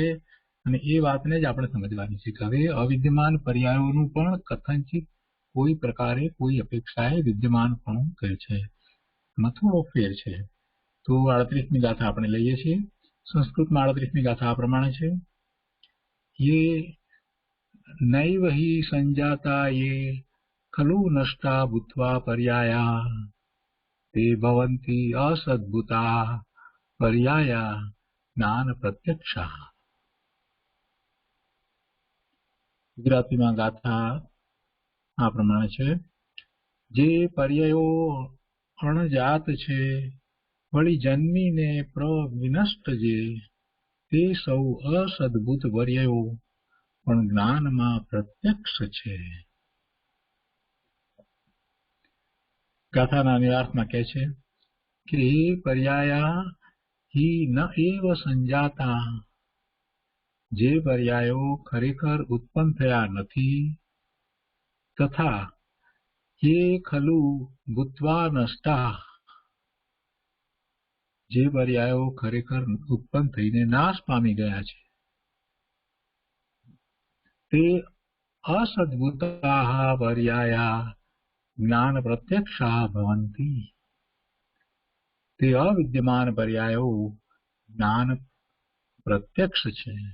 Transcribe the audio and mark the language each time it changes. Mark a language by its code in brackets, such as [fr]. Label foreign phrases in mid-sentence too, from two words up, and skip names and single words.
[gu] અને એ વાતને જ આપણે સમજવાની છે કે હવે અવિદ્યમાન પર્યાયોનું પણ કથનચિત કોઈ પ્રકારે કોઈ અપેક્ષાએ વિદ્યમાનપણું કહે છે, એમાં થોડો ફેર છે। તો 38મી ગાથા આપણે લઈએ છીએ। સંસ્કૃતમાં 38મી ગાથા આ પ્રમાણે છે, [sa] ये नैव हि संजाता ये खलु नष्टा भूत्वा पर्याया ते भवन्ति असद्भुता पर्याया ज्ञान प्रत्यक्षा। [gu] ગુજરાતીમાં ગાથા આ પ્રમાણે છે, જે પર્યાયો અણજાત છે વળી જન્મીને પ્રવિનષ્ટ જે તે સૌ અસદ્ભુત પર્યાયો પણ જ્ઞાનમાં પ્રત્યક્ષ છે। ગાથાના નિરાર્થમાં કહે છે કે એ [sa] પર્યાયા હિ ન એવ સંજાતા, [gu] જે પર્યાયો ખરેખર ઉત્પન્ન થયા નથી, તથા [sa] ये खलु भूत्वा नष्टा, [gu] જે પર્યાયો ખરેખર ઉત્પન્ન થઈને નાશ પામી ગયા છે, તે [sa] અસદ્ભુતાઃ પર્યાયા જ્ઞાન પ્રત્યક્ષાઃ ભવન્તિ, [gu] તે અવિદ્યમાન પર્યાયો જ્ઞાન પ્રત્યક્ષ છે।